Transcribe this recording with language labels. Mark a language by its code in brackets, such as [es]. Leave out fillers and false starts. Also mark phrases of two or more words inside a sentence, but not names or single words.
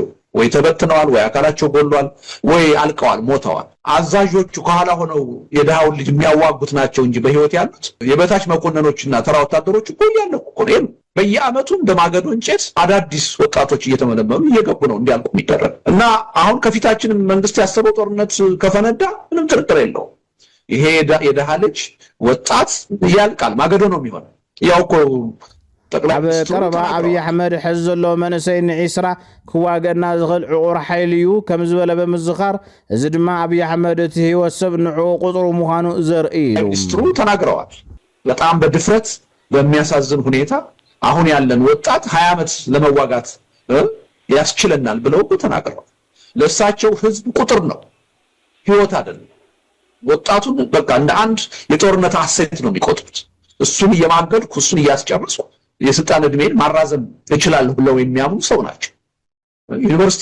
[am] ወይ ተበትነዋል፣ ወይ አካላቸው ጎሏል፣ ወይ አልቀዋል፣ ሞተዋል። አዛዦቹ ከኋላ ሆነው የድሃውን ልጅ የሚያዋጉት ናቸው እንጂ በህይወት ያሉት የበታች መኮንኖችና ተራ ወታደሮች እኮ ያለቁ እኮ ነው። በየአመቱ እንደማገዶ እንጨት አዳዲስ ወጣቶች እየተመለመሉ እየገቡ ነው እንዲያልቁ የሚደረግ እና አሁን ከፊታችን መንግስት ያሰበው ጦርነት ከፈነዳ ምንም ጥርጥር የለውም። ይሄ የድሃ ልጅ ወጣት ያልቃል፣ ማገዶ ነው የሚሆነው። ያው እኮ [ti] ኣብ ቀረባ ኣብይ ኣሕመድ ሕዚ ዘሎ መንእሰይ ንዒስራ ክዋገና ዝኽእል ዕቑር ሓይሊ እዩ ከም ዝበለ ብምዝኻር እዚ ድማ ኣብይ ኣሕመድ እቲ ህይወት ሰብ ንዕኡ ቁፅሩ ምዃኑ ዘርኢ እዩ [am] ሚኒስትሩ ተናግረዋል። በጣም በድፍረት በሚያሳዝን ሁኔታ አሁን ያለን ወጣት 20 ዓመት ለመዋጋት ያስችለናል ብለው ተናግረዋል። ለእሳቸው ህዝብ ቁጥር ነው፣ ህይወት አይደለም። ወጣቱን በቃ እንደ አንድ የጦርነት አሴት ነው የሚቆጥሩት። እሱን እየማገድኩ እሱን እያስጨረስኩ የስልጣን እድሜን ማራዘም እችላለሁ ብለው የሚያምኑ ሰው ናቸው። ዩኒቨርሲቲ